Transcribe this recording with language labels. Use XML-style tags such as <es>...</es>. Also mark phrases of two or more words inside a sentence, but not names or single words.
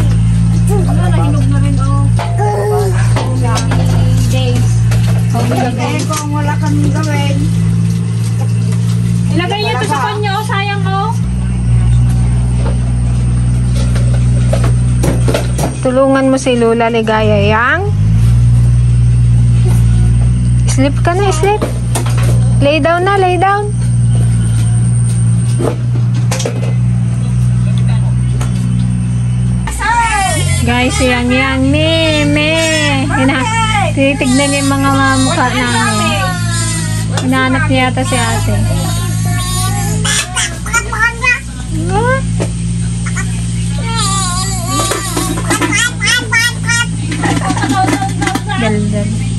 <tl>Nahinog na rin days. Kung wala kami gawin. Ilagay niyo ito sa konyo, sayang Tulungan mo si Lola Ligaya, Yang. Sleep ka na, sleep.</tl> <en>Lay down</en> <tl>na,</tl> <en>lay down.</en> <tl>Guys, Yang, me. Tinitignan niya yung mga mukha namin. Hinahanap niya yata si ate. Daldal.</tl>